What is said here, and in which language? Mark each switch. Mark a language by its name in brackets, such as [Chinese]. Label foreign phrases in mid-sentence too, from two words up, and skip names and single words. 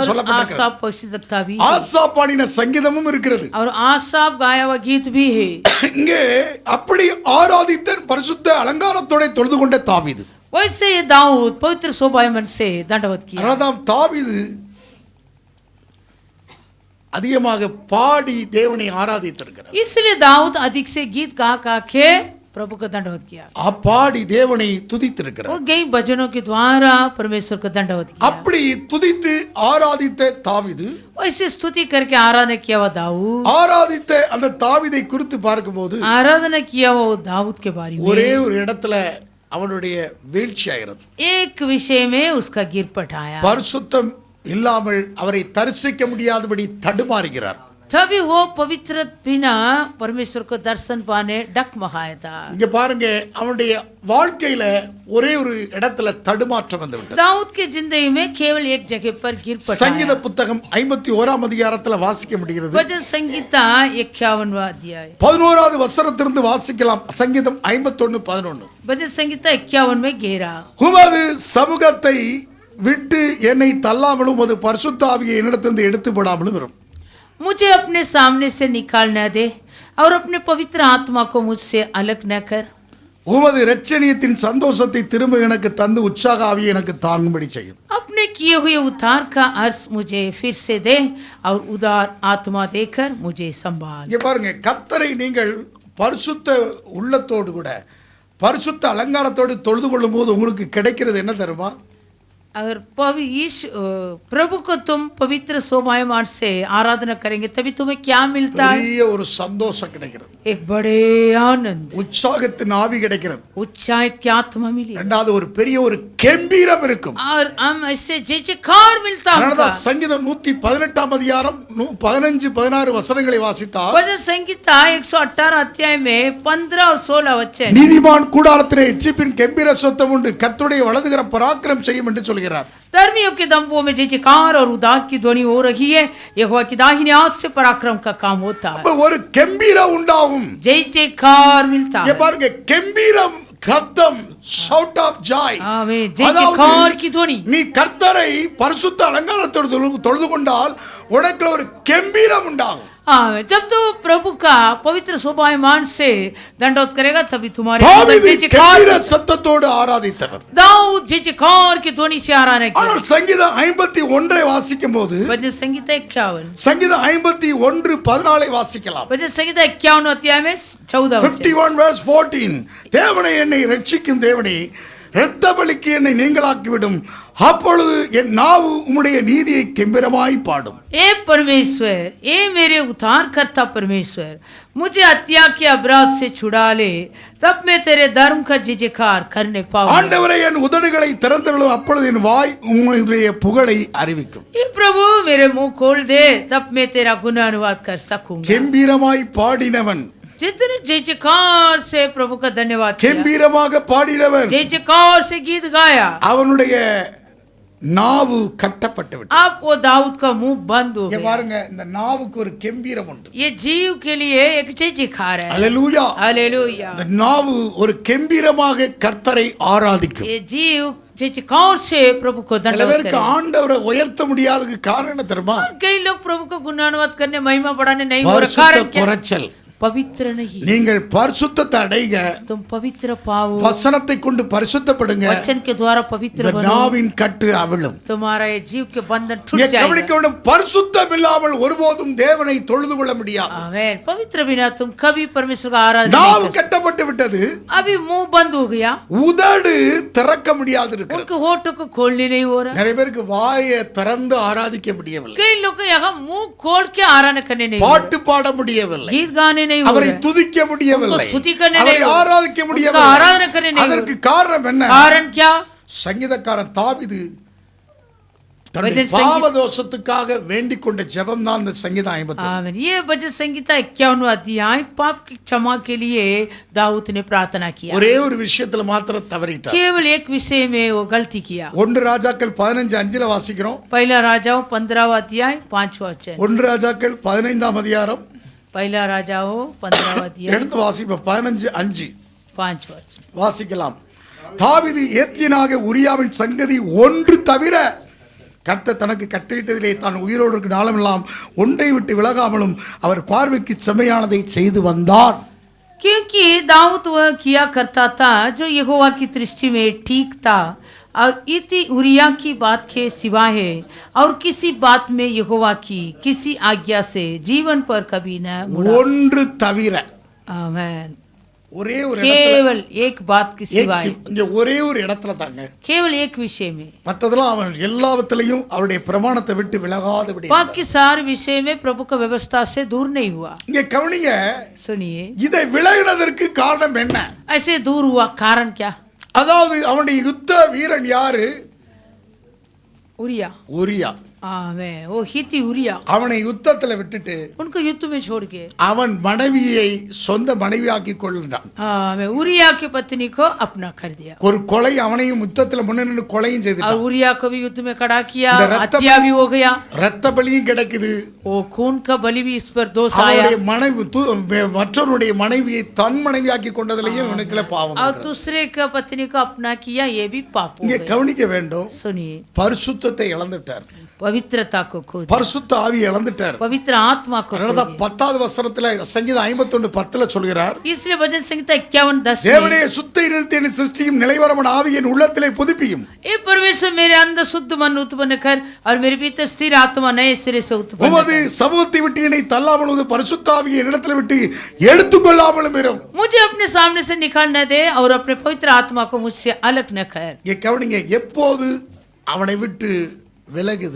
[Hindi] और [Tamil] சொல்லப்பட்டிருக்கிறது. [Hindi] आसाप पवित्रता भी, [Tamil] ஆசாப் பாடின சங்கீதமும் இருக்கிறது. [Hindi] और आसाप गाया हुआ गीत भी है. [Tamil] இங்கே அப்படி ஆராதித்த பரிசுத்த அலங்காரத்தோட தொழுது கொண்ட தாவீது, [Hindi] वैसे ये दाऊद पवित्र शोभायमान से दंडवत किया. [Tamil] அதனால்தான் தாவீது அதிகமாக பாடி தேவனை ஆராதித்திருக்கிறார். [Hindi] इसलिए दाऊद अधिक से गीत गा गा के प्रभु को दंडवत किया. [Tamil] பாடி தேவனை துதித்திருக்கிறார். [Hindi] वो गई भजनों के द्वारा परमेश्वर को दंडवत किया. [Tamil] அப்படி துதித்து ஆராதித்த தாவீது, [Hindi] वैसे स्तुति करके आराधना किया हुआ दाऊद, [Tamil] ஆராதித்த அந்த தாவீதை குறித்து பார்க்கும்போது [Hindi] आराधना किया हुआ दाऊद के बारे में [Tamil] ஒரே ஒரு இடத்துல அவனுடைய வீழ்ச்சி ஆகிறது. [Hindi] एक विषय में उसका गिरपट आया. [Tamil] பரிசுத்தம் இல்லாமல் அவரை தரிசிக்க முடியாதபடி தடுமாறுகிறார். [Hindi] तभी वो पवित्र बिना परमेश्वर को दर्शन पाने डगमगाया था. [Tamil] இங்க பாருங்க, அவனுடைய வாழ்க்கையில ஒரே ஒரு இடத்துல தடுமாற்றம் வந்து விட்டது. [Hindi] दाऊद के जिंदगी में केवल एक जगह पर गिरपट [Tamil] சங்கீத [Hindi] आया. [Tamil] புத்தகம் 51ஆம் அதிகாரத்துல வாசிக்க முடிகிறது. [Hindi] भजन संगीता 51वां अध्याय [Tamil] 11வது வசனத்திலிருந்து வாசிக்கலாம். சங்கீதம் 51:11. [Hindi] भजन संगीता 51 में घेरा. [Tamil] உமது சமூகத்தை விட்டு என்னை தள்ளாமலும் உமது பரிசுத்த ஆவியை என்னிடத்திலிருந்து எடுத்து போடாமலும் வரும். [Hindi] मुझे अपने सामने से निकाल न दे और अपने पवित्र आत्मा को मुझसे अलग न कर. [Tamil] உமது இரட்சணியத்தின் சந்தோஷத்தை திரும்ப எனக்கு தந்து உற்சாக ஆவியை எனக்கு தாங்கும்படி செய்யும். [Hindi] अपने किए हुए उद्धार का अर्थ मुझे फिर से दे और उदार आत्मा देकर मुझे संभाल. [Tamil] இங்க பாருங்க, கர்த்தரை நீங்கள் பரிசுத்த உள்ளத்தோடு கூட பரிசுத்த அலங்காரத்தோடு தொழுது கொள்ளும் போது உங்களுக்கு கிடைக்கிறது என்ன தெரியுமா? [Hindi] अगर प्रभु को तुम पवित्र शोभायमान से आराधना करेंगे तभी तुम्हें क्या मिलता है? [Tamil] பெரிய ஒரு சந்தோஷம் கிடைக்கிறது. [Hindi] एक बड़े आनंद, [Tamil] உற்சாகத்தின் ஆவி கிடைக்கிறது. [Hindi] उत्साहित की आत्मा मिली. [Tamil] இரண்டாவது ஒரு பெரிய ஒரு கம்பீரம் இருக்கும். [Hindi] और हम ऐसे जय जयकार मिलता होगा. [Tamil] அதனால சங்கீதம் 118ஆம் அதிகாரம் 15-16 வசனங்களை வாசித்தால், [Hindi] भजन संगीता 118 अध्याय में 15 और 16 वचन, [Tamil] நீதிமான் கூடாரத்திலே எச்சிப்பின் கம்பீர சத்தம் உண்டு, கர்த்தருடைய வலதுகரம் பராக்கிரம் செய்யும் என்று சொல்கிறார். [Hindi] धर्मियों के दंभों में जय जयकार और उदार की ध्वनि हो रही है. यहोवा की दाहिनी हाथ से पराक्रम का काम होता है. [Tamil] ஒரு கம்பீரம் உண்டாகும். [Hindi] जय जयकार मिलता [Tamil] இங்க [Hindi] है. [Tamil] பாருங்க, கம்பீரம் சத்தம், [English] shout of joy. [Hindi] आमीन. जय जयकार की ध्वनि. [Tamil] நீ கர்த்தரை பரிசுத்த அலங்காரத்தோடு தொழுது கொண்டால் உனக்கு ஒரு கம்பீரம் உண்டாகும். [Hindi] आमीन. जब तू प्रभु का पवित्र शोभायमान से दंडवत करेगा तभी तुम्हारे [Tamil] தாவீது [Hindi] जय जयकार. [Tamil] கம்பீர சத்தத்தோடு ஆராதித்தவர். [Hindi] दाऊद जय जयकार की ध्वनि से आराधना किया. [Tamil] ஆனால் சங்கீதம் 51 வாசிக்கும் போது, [Hindi] भजन संगीता 51, [Tamil] சங்கீதம் 51:14 வாசிக்கலாம். [Hindi] भजन संगीता 51 अध्याय में 14 वचन, 51:14. [Tamil] தேவனே, என்னை ரட்சிக்கும் தேவனே, இரத்த பலிக்கு என்னை நீங்களாக்கிவிடும், அப்பொழுது என் நாவு உம்முடைய நீதியை கெம்பீரமாய் பாடும். [Hindi] ए परमेश्वर, ए मेरे उद्धार करता परमेश्वर, मुझे हत्या के अपराध से छुड़ा ले, तब मैं तेरे धर्म का जय जयकार करने पाऊंगा. [Tamil] ஆண்டவரே, என் உதடுகளை திறந்தருளும், அப்பொழுது என் வாய் உம்முடைய புகழை அறிவிக்கும். [Hindi] ये प्रभु मेरे मुंह खोल दे, तब मैं तेरा गुणानुवाद कर सकूंगा. [Tamil] கெம்பீரமாய் பாடினவன், [Hindi] जितने जय जयकार से प्रभु का धन्यवाद किया, [Tamil] கெம்பீரமாக பாடினவர், [Hindi] जय जयकार से गीत गाया, [Tamil] அவனுடைய நாவு கட்டப்பட்டு விட்டது. [Hindi] अब वो दाऊद का मुंह बंद हो [Tamil] இங்க [Hindi] गया. [Tamil] பாருங்க, இந்த நாவுக்கு ஒரு கெம்பீரம் உண்டு. [Hindi] ये जीव के लिए एक जयजयकार है. [Tamil] அல்லேலூயா. [Hindi] हालेलुया. [Tamil] இந்த நாவு ஒரு கெம்பீரமாக கர்த்தரை ஆராதிக்கும். [Hindi] ये जीव जयजयकार से प्रभु को [Tamil] சில [Hindi] दंडवत [Tamil] பேருக்கு [Hindi] करे. [Tamil] ஆண்டவரை உயர்த்த முடியாததுக்கு காரணம் என்ன தெரியுமா? [Hindi] और कई लोग प्रभु को गुणानुवाद करने महिमा बढ़ाने नहीं हो रहा. [Tamil] பரிசுத்த [Hindi] कारण क्या? [Tamil] குறைச்சல். [Hindi] पवित्र नहीं. [Tamil] நீங்கள் பரிசுத்தத்தை அடைங்க, [Hindi] तुम पवित्र पाओ. [Tamil] வசனத்தை கொண்டு பரிசுத்தப்படுங்க. [Hindi] वचन के द्वारा पवित्र [Tamil] இந்த [Hindi] बनो. [Tamil] நாவின் கட்டு அவிழும். [Hindi] तुम्हारा ये जीव के बंधन टूट [Tamil] இங்கே [Hindi] जाएगा. [Tamil] கவனிக்க வேண்டும், பரிசுத்தம் இல்லாமல் ஒருபோதும் தேவனை தொழுது கொள்ள முடியாது. [Hindi] आमेन. पवित्र बिना तुम कभी परमेश्वर का आराधना [Tamil] நாவு [Hindi] नहीं कर सकते. [Tamil] கட்டப்பட்டு விட்டது, [Hindi] अभी मुंह बंद हो गया. [Tamil] உதடு திறக்க முடியாது இருக்கிறது. [Hindi] उनके होठों को खोलने नहीं हो रहा. [Tamil] நிறைய பேருக்கு வாயை திறந்து ஆராதிக்க முடியவில்லை, [Hindi] कई लोग को यहाँ मुंह खोल के आराधना करने नहीं हो [Tamil] பாட்டு பாட முடியவில்லை, [Hindi] रहा. गीत गाने नहीं हो [Tamil] அவரை [Hindi] रहा. [Tamil] துதிக்க முடியவில்லை, [Hindi] உनको स्तुति करने [Tamil] அவரை [Hindi] नहीं हो रहा. [Tamil] ஆராதிக்க [Hindi] उनका [Tamil] முடியவில்லை. [Hindi] आराधना करने नहीं हो [Tamil] அதற்கு காரணம் என்ன? [Hindi] कारण क्या? [Tamil] சங்கீதக்காரன் தாவீது தன்னுடைய [Hindi] भजन संगीत- [Tamil] பாவதோஷத்துக்காக வேண்டிக் கொண்ட ஜெபம் தான் இந்த சங்கீதம் 51. [Hindi] आमीन. ये भजन संगीता 51वां अध्याय पाप की क्षमा के लिए दाऊद ने प्रार्थना किया. [Tamil] ஒரே ஒரு விஷயத்துல மாத்திரம் தவறிட்டார். [Hindi] केवल एक विषय में वो गलती किया. [Tamil] 1 ராஜாக்கள் 15:5 வாசிக்கிறோம். [Hindi] पहला राजाओं 15वां अध्याय 5वां वचन. [Tamil] 1 ராஜாக்கள் 15ஆம் அதிகாரம் [Hindi] पहला राजाओं 15वां अध्याय [Tamil] எடுத்து வாசிப்போம். 15:5 [Hindi] 5वां वचन. [Tamil] வாசிக்கலாம். தாவீது ஏத்தியனாக உரியாவின் சங்கதி ஒன்று தவிர கர்த்தர் தனக்கு கட்டளையிட்டதிலே தான் உயிரோடு இருக்கும் நாளமெல்லாம் ஒன்றை விட்டு விலகாமலும் அவர் பார்வைக்கு செம்மையானதை செய்து வந்தார். [Hindi] क्योंकि दाऊद वह किया करता था जो यहोवा की दृष्टि में ठीक था और इति उरिया की बात के सिवा है और किसी बात में यहोवा की किसी आज्ञा से जीवन पर कभी न मुड़ा. [Tamil] ஒன்று தவிர, [Hindi] आमीन. [Tamil] ஒரே ஒரு இடத்துல, [Hindi] केवल एक बात की सिवाय, [Tamil] இங்க ஒரே ஒரு இடத்துல தாங்க, [Hindi] केवल एक विषय में. [Tamil] மற்றதெல்லாம் அவன் எல்லாவற்றிலையும் அவருடைய பிரமாணத்தை விட்டு விலகாதபடி. [Hindi] बाकी सारे विषय में प्रभु का व्यवस्था से दूर नहीं हुआ. [Tamil] இங்க கவனிங்க, [Hindi] सुनिए, [Tamil] இதை விலகினதற்கு காரணம் என்ன? [Hindi] ऐसे दूर हुआ कारण क्या? [Tamil] அதாவது அவனுடைய யுத்த வீரன் யாரு? [Hindi] उरिया. [Tamil] உரியா. [Hindi] आमीन. वो हिती उरिया. [Tamil] அவனை யுத்தத்துல விட்டுட்டு [Hindi] उनको युद्ध में छोड़ के [Tamil] அவன் மனைவியை சொந்த மனைவியாக்கி கொள்கிறான். [Hindi] आमीन. उरिया की पत्नी को अपना कर दिया [Tamil] ஒரு கொலை, அவனையும் யுத்தத்துல முன்னின்று கொலையும் [Hindi] और [Tamil] செய்துட்டான். [Hindi] उरिया को भी युद्ध में खड़ा किया. [Tamil] இந்த रत्त- [Hindi] हत्या भी हो गया. [Tamil] ரத்த பலியும் கிடைக்குது. [Hindi] वो खून का बलि भी इस पर दोष आया. [Tamil] அவனுடைய மனைவி மற்றவருடைய மனைவியை தன் மனைவியாக்கி கொண்டதிலேயே இவனுக்குள்ள பாவம் [Hindi] और [Tamil] இருக்கிறது. [Hindi] दूसरे का पत्नी को अपना किया, ये भी पाप हो [Tamil] இங்க [Hindi] गया. [Tamil] கவனிக்க வேண்டும், [Hindi] सुनिए, [Tamil] பரிசுத்தத்தை இழந்துட்டார், [Hindi] पवित्रता को खो दिया. [Tamil] பரிசுத்த ஆவி இழந்துட்டார். [Hindi] पवित्र आत्मा को खो [Tamil] அதனாலதான் [Hindi] दिया. [Tamil] 10வது வசனத்துல சங்கீதம் 51:10 சொல்கிறார், [Hindi] इसलिए भजन संहिता 51:10 में, [Tamil] தேவனே சுத்த இருதயத்தை சிருஷ்டியும் நிலைவரமான ஆவியின் உள்ளத்திலே புதுப்பியும். [Hindi] हे परमेश्वर मेरे अंदर शुद्ध मन उत्पन्न कर और मेरे भीतर स्थिर आत्मा नए सिरे से उत्पन्न [Tamil] உமது [Hindi] कर. [Tamil] சமூகத்தை விட்டு என்னை தள்ளாமல் உமது பரிசுத்த ஆவியை என்னிடத்துல விட்டு எடுத்துக்கொள்ளாமலும் இரும். [Hindi] मुझे अपने सामने से निकाल न दे और अपने पवित्र आत्मा को मुझसे अलग न कर. [Tamil] இங்க கவனிங்க, எப்போது அவனை விட்டு விலகுது?